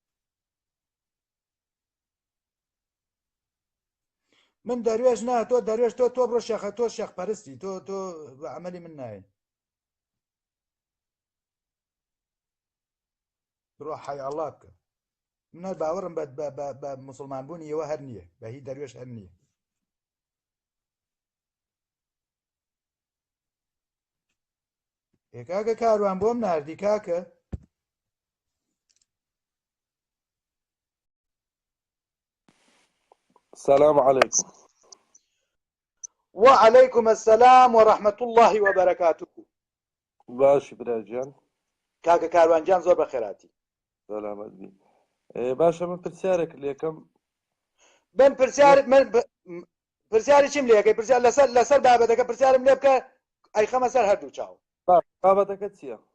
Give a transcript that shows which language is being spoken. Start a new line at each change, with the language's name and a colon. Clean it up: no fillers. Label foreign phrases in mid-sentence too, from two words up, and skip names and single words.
Central Kurdish: من دەروێش نا تۆ دەروێش تۆ بڕۆ شێخە تۆ شێخپەرستی تۆ عەمەلی من نایە بڕۆ حەیاڵا بکە من هەر باوەڕم بە موسڵمانبوونی ئێوە هەر نییە بە هیچ دەروێش هەر نییە کاکە کاروان بۆم ناردی کاکە
Arabic: السلام عليكم. وعليكم السلام ورحمة الله وبركاته.
Central Kurdish: باش براجان کاکە کاروانجان زۆر بەخێراتی. سلامت بی. باشە من پرسیارێک لێکم. من پرسیاری چیم لێکەی پرسیار لەسەر بابەتەکە پرسیارم لێ بکە ئەیخەمە سەر هەردوو چاو. بابەتەکە چییە؟